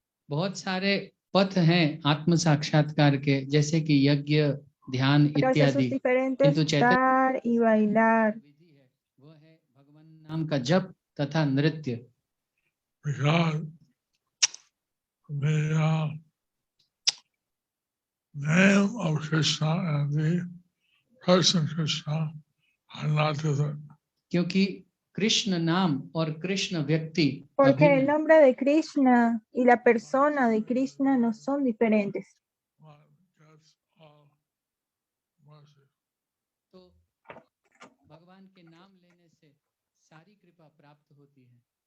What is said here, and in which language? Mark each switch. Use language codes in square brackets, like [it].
[hi] बहुत सारे पथ हैं आत्म साक्षात्कार के, जैसे कि यज्ञ, ध्यान इत्यादि, किंतु चैतन्य विधि है वो है भगवान नाम का जप तथा नृत्य। [en] The name of Krishna and the person Krishna are not different. [hi] क्योंकि कृष्ण नाम और कृष्ण व्यक्ति, [es] Porque el nombre de Krishna y la persona de Krishna no son diferentes. [hi] तो भगवान के नाम लेने से सारी कृपा प्राप्त होती है।